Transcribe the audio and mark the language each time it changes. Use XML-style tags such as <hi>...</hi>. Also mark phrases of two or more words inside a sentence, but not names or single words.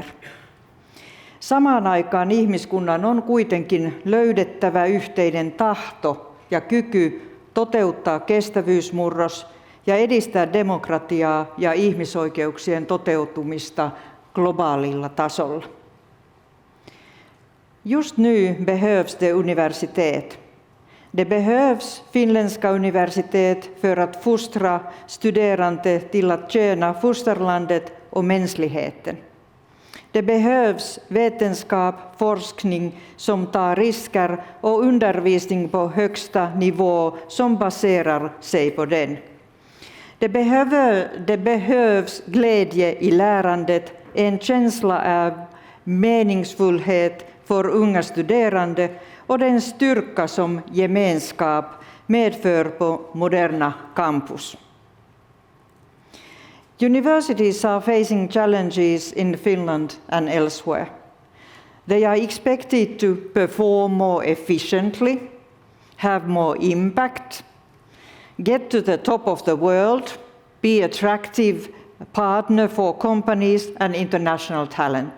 <fi>Samaan aikaan ihmiskunnan on kuitenkin löydettävä yhteinen tahto ja kyky toteuttaa kestävyysmurros ja edistää demokratiaa ja ihmisoikeuksien toteutumista globaalilla tasolla.</fi> <sv>Just nu behövs det universitet. Det behövs finländska universitet för att fostra studerande till att tjäna fosterlandet och mänskligheten. Det behövs vetenskap, forskning som tar risker och undervisning på högsta nivå som baserar sig på den. Det behövs glädje i lärandet, en känsla av meningsfullhet för unga studerande och den styrka som gemenskap medför på moderna campus.</sv> <en>Universities are facing challenges in Finland and elsewhere. They are expected to perform more efficiently, have more impact, get to the top of the world, be attractive partner for companies and international talent.</en>